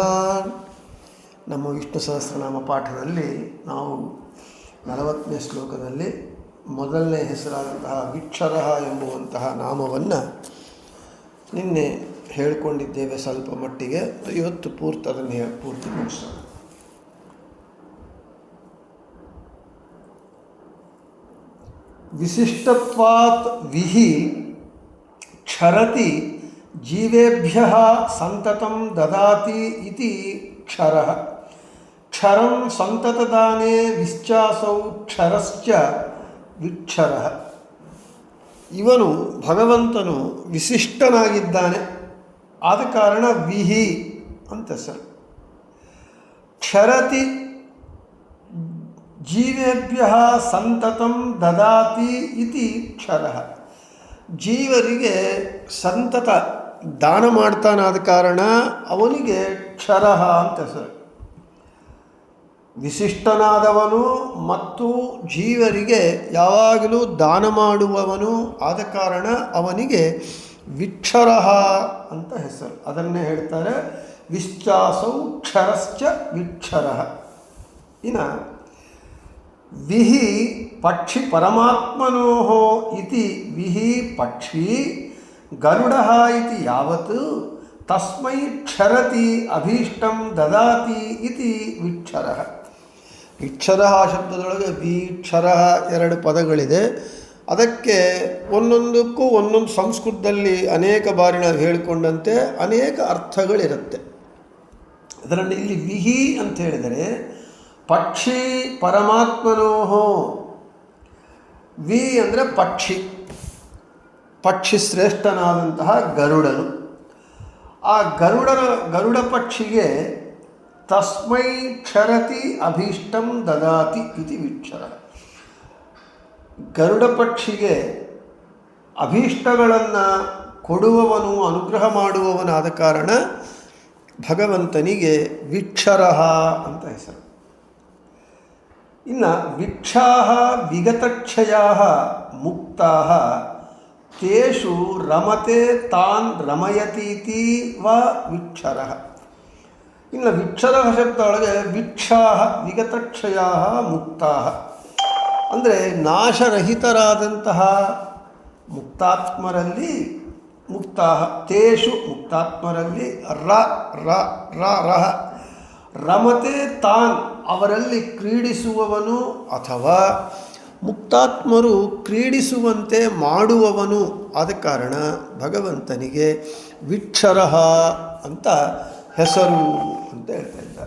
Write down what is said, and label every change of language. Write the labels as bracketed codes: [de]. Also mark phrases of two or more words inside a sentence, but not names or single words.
[kn] ನಮ್ಮ ವಿಷ್ಣು ಸಹಸ್ರನಾಮ ಪಾಠದಲ್ಲಿ ನಾವು 40ನೇ ಶ್ಲೋಕದಲ್ಲಿ ಮೊದಲನೇ ಹೆಸರಾದಂತಹ ವಿಕ್ಷರಃ ಎಂಬುವಂತಹ ನಾಮವನ್ನು ನಿನ್ನೆ ಹೇಳಿಕೊಂಡಿದ್ದೇವೆ. ಸ್ವಲ್ಪ ಮಟ್ಟಿಗೆ ಇವತ್ತು ಅದನ್ನು ಪೂರ್ತಿ ಮುಗಿಸೋಣ. [sa] ವಿಶಿಷ್ಟತ್ವಾತ್ ವಿಹಿ ಕ್ಷರತಿ ಜೀವೇಭ್ಯಃ ಸಂತತಂ ದದಾತಿ ಇತಿ ಕ್ಷರಃ. ಕ್ಷರಂ ಸಂತತದಾನೇ ವಿಶ್ಚಾಸೌ ಕ್ಷರಶ್ಚ ವಿಕ್ಷರಃ. [kn] ಇವನು ಭಗವಂತನು ವಿಶಿಷ್ಟನಾಗಿದ್ದಾನೆ, ಆದ ಕಾರಣ ವಿಹಿ ಅಂತ ಹೆಸರು. [sa] ಕ್ಷರತಿ ಜೀವೇಭ್ಯ ಸಂತತಂ ದದಾತಿ ಇತಿ ಕ್ಷರಃ. [kn] ಜೀವರಿಗೆ ಸಂತತ ದಾನ ಮಾಡ್ತಾನಾದ ಕಾರಣ ಅವನಿಗೆ ಕ್ಷರಃ ಅಂತ ಹೆಸರು. ವಿಶಿಷ್ಟನಾದವನು ಮತ್ತು ಜೀವರಿಗೆ ಯಾವಾಗಲೂ ದಾನ ಮಾಡುವವನು ಆದ ಕಾರಣ ಅವನಿಗೆ ವಿಕ್ಷರಃ ಅಂತ ಹೆಸರು. ಅದನ್ನೇ ಹೇಳ್ತಾರೆ [sa] ವಿಶ್ಚಾಸೌ ಕ್ಷರಶ್ಚ ವಿಕ್ಷರಃ. ಇನ್ನು ವಿಹಿ ಪಕ್ಷಿ ಪರಮಾತ್ಮನೋಃ ಇತಿ ವಿಹಿ ಪಕ್ಷಿ ಗರುಡಃ ಇತಿ ಯಾವತ್ ತಸ್ಮೈ ಕ್ಷರತಿ ಅಭೀಷ್ಟಂ ದದಾತಿ ಇತಿ ವಿಕ್ಷರಃ. [kn] ವಿಕ್ಷರಃ ಶಬ್ದದೊಳಗೆ ವಿಕ್ಷರಃ 2 ಪದಗಳಿದೆ. ಅದಕ್ಕೆ ಒಂದೊಂದಕ್ಕೂ ಒಂದೊಂದು ಸಂಸ್ಕೃತದಲ್ಲಿ ಅನೇಕ ಬಾರಿ ನಾವು ಹೇಳಿಕೊಂಡಂತೆ ಅನೇಕ ಅರ್ಥಗಳಿರುತ್ತೆ. ಅದರಲ್ಲಿ ಇಲ್ಲಿ ವಿಹಿ ಅಂತ ಹೇಳಿದರೆ [sa] ಪಕ್ಷಿ ಪರಮಾತ್ಮನೋಃ. [kn] ವಿ ಅಂದರೆ ಪಕ್ಷಿ ಶ್ರೇಷ್ಠನಾದಂತಹ ಗರುಡನು. ಆ ಗರುಡ ಪಕ್ಷಿಗೆ [sa] ತಸ್ಮೈ ಕ್ಷರತಿ ಅಭೀಷ್ಟಂ ದದಾತಿ ಇತಿ ವಿಕ್ಷರ. [kn] ಗರುಡ ಪಕ್ಷಿಗೆ ಅಭೀಷ್ಟಗಳನ್ನು ಕೊಡುವವನು, ಅನುಗ್ರಹ ಮಾಡುವವನಾದ ಕಾರಣ ಭಗವಂತನಿಗೆ ವಿಕ್ಷರಃ ಅಂತ ಹೆಸರು. [sa] ಇನ್ನು ವಿಕ್ಷಾಃ ವಿಗತಕ್ಷಯಾಃ ಮುಕ್ತಾಃ ತೇಷು ರಮತೆ ತಾನ್ ರಮಯತೀತಿ ವ ವಿಕ್ಷರಃ. [kn] ಇನ್ನು ವಿಕ್ಷರಃ ಶಬ್ದ ಒಳಗೆ [sa] ವಿಕ್ಷಾಃ ವಿಗತಕ್ಷಯಾಃ ಮುಕ್ತಾಃ [kn] ಅಂದರೆ ನಾಶರಹಿತರಾದಂತಹ ಮುಕ್ತಾತ್ಮರಲ್ಲಿ [sa] ಮುಕ್ತಾಃ ತೇಷು [kn] ಮುಕ್ತಾತ್ಮರಲ್ಲಿ [sa] ರಹ ರಮತೆ ತಾನ್ [kn] ಅವರಲ್ಲಿ ಕ್ರೀಡಿಸುವವನು ಅಥವಾ ಮುಕ್ತಾತ್ಮರು ಕ್ರೀಡಿಸುವಂತೆ ಮಾಡುವವನು ಆದ ಕಾರಣ ಭಗವಂತನಿಗೆ ವಿಕ್ಷರಃ ಅಂತ ಹೆಸರು ಅಂತ ಹೇಳ್ತಾ ಇದ್ದಾರೆ.